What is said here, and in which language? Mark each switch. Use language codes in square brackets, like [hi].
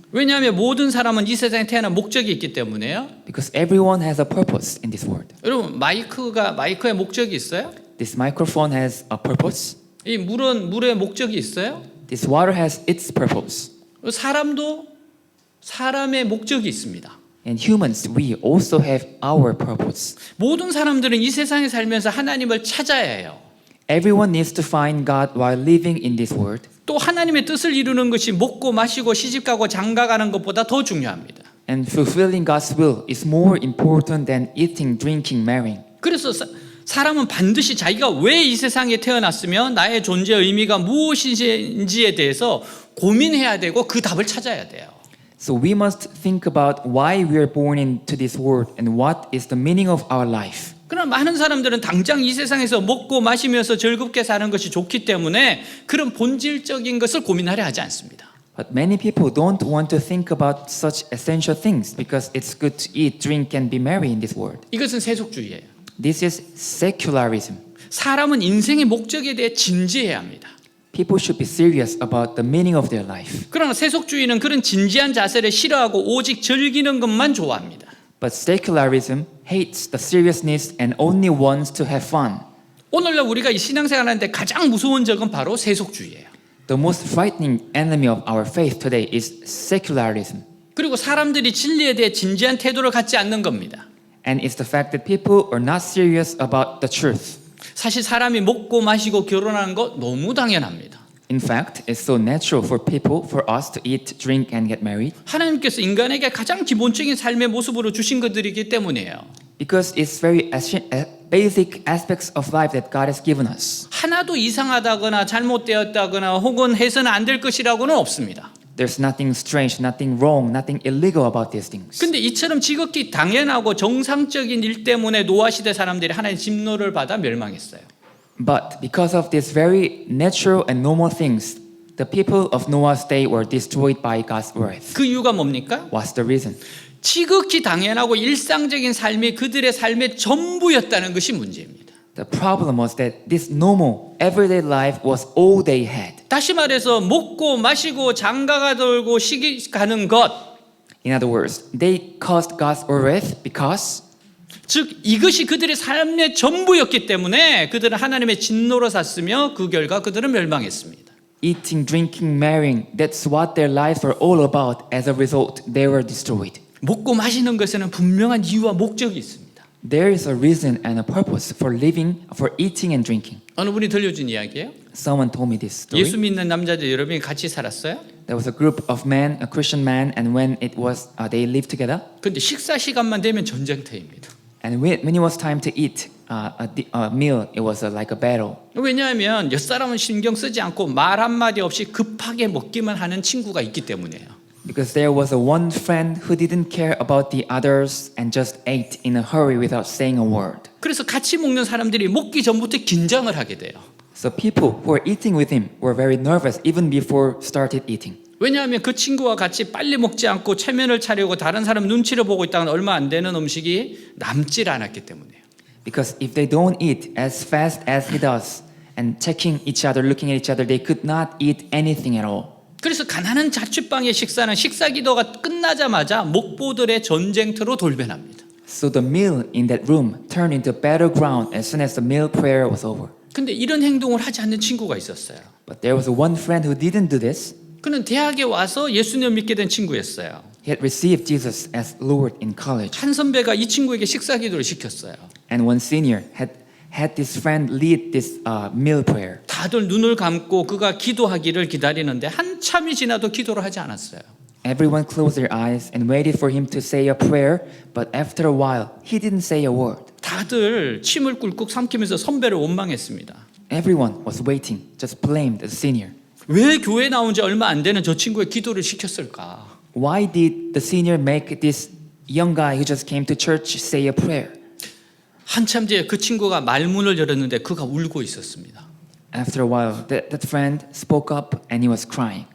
[ko] 왜냐하면 모든 사람은 이 세상에 태어난 목적이 있기 때문에요. [en] Because everyone has a purpose in this world. [ko] 여러분 마이크에 목적이 있어요? [en] This microphone has a purpose. [ko] 이 물에 목적이 있어요? [en] This water has its purpose. [ko] 사람도 사람의 목적이 있습니다. [en] And humans, we also have our purpose. [ko] 모든 사람들은 이 세상에 살면서 하나님을 찾아야 해요. [en] Everyone needs to find God while living in this world. [ko] 또 하나님의 뜻을 이루는 것이 먹고 마시고 시집가고 장가가는 것보다 더 중요합니다. [en] And fulfilling God's will is more important than eating, drinking, marrying. [ko] 그래서 사람은 반드시 자기가 왜 이 세상에 태어났으며 나의 존재 의미가 무엇인지에 대해서 고민해야 되고 그 답을 찾아야 돼요. [en] So we must think about why we are born into this world and what is the meaning of our life. [ko] 그러나 많은 사람들은 당장 이 세상에서 먹고 마시면서 즐겁게 사는 것이 좋기 때문에 그런 본질적인 것을 고민하려 하지 않습니다. [en] But many people don't want to think about such essential things because it's good to eat, drink, and be merry in this world. [ko] 이것은 세속주의예요. [en] This is secularism. [ko] 사람은 인생의 목적에 대해 진지해야 합니다. [en] People should be serious about the meaning of their life. [ko] 그러나 세속주의는 그런 진지한 자세를 싫어하고 오직 즐기는 것만 좋아합니다. [en] But secularism hates the seriousness and only wants to have fun. [ko] 오늘날 우리가 이 신앙생활하는데 가장 무서운 적은 바로 세속주의예요. [en] The most frightening enemy of our faith today is secularism. [ko] 그리고 사람들이 진리에 대해 진지한 태도를 갖지 않는 겁니다. [en] And it's the fact that people are not serious about the truth. [ko] 사실 사람이 먹고 마시고 결혼하는 거 너무 당연합니다. [en] In fact, it's so natural for people, for us to eat, drink, and get married. [ko] 하나님께서 인간에게 가장 기본적인 삶의 모습으로 주신 것들이기 때문이에요. [en] Because it's very basic aspects of life that God has given us. [ko] 하나도 이상하다거나 잘못되었다거나 혹은 해서는 안 될 것이라고는 없습니다. [en] There's nothing strange, nothing wrong, nothing illegal about these things. [ko] 근데 이처럼 지극히 당연하고 정상적인 일 때문에 노아 시대 사람들이 하나님의 진노를 받아 멸망했어요. [en] But because of these very natural and normal things, the people of Noah's day were destroyed by God's wrath. [ko] 그 이유가 뭡니까? [en] What's the reason? [ko] 지극히 당연하고 일상적인 삶이 그들의 삶의 전부였다는 것이 문제입니다. [en] The problem was that this normal, everyday life was all they had. [ko] 다시 말해서 먹고 마시고 장가가 돌고 시기 가는 것, [en] In other words, they caused God's wrath because [ko] 즉 이것이 그들의 삶의 전부였기 때문에 그들은 하나님의 진노로 샀으며 그 결과 그들은 멸망했습니다. [en] eating, drinking, marrying, that's what their lives were all about. As a result, they were destroyed. [ko] 먹고 마시는 것에는 분명한 이유와 목적이 있습니다. [en] There is a reason and a purpose for living, for eating and drinking. [ko] 어느 분이 들려준 이야기예요. [en] Someone told me this story. [ko] 예수 믿는 남자들 여러분이 같이 살았어요. [en] There was a group of men, a Christian man, and when it was, they lived together. [ko] 근데 식사 시간만 되면 전쟁터입니다. [en] And when it was time to eat a meal, it was like a battle. [ko] 왜냐하면 옆사람은 신경 쓰지 않고 말 한마디 없이 급하게 먹기만 하는 친구가 있기 때문이에요. [en] Because there was a one friend who didn't care about the others and just ate in a hurry without saying a word. [ko] 그래서 같이 먹는 사람들이 먹기 전부터 긴장을 하게 돼요. [en] So people who were eating with him were very nervous even before started eating. [ko] 왜냐하면 그 친구와 같이 빨리 먹지 않고 체면을 차리고 다른 사람 눈치를 보고 있다면 얼마 안 되는 음식이 남질 않았기 때문이에요. [en] Because if they don't eat as fast as he does and checking each other, looking at each other, they could not eat anything at all. [ko] 그래서 가난한 자취방의 식사는 식사 기도가 끝나자마자 목보들의 전쟁터로 돌변합니다. [en] So the meal in that room turned into battleground as soon as the meal prayer was over. [ko] 근데 이런 행동을 하지 않는 친구가 있었어요. [en] But there was one friend who didn't do this. [ko] 그는 대학에 와서 예수님을 믿게 된 친구였어요. [en] He had received Jesus as Lord in college. [ko] 한 선배가 이 친구에게 식사 기도를 시켰어요. [en] And one senior had had this friend lead this meal prayer. [ko] 다들 눈을 감고 그가 기도하기를 기다리는데 한참이 지나도 기도를 하지 않았어요. [en] Everyone closed their eyes and waited for him to say a prayer, but after a while, he didn't say a word. [ko] 다들 침을 꿀꺽 삼키면서 선배를 원망했습니다. [en] Everyone was waiting, just blamed the senior. [ko] 왜 교회 나온 지 얼마 안 되는 저 친구의 기도를 시켰을까? [en] Why did the senior make this young guy who just came to church say a prayer? [ko] 한참 뒤에 그 친구가 말문을 열었는데 그가 울고 있었습니다. [en] After a while, that friend spoke up and he was crying.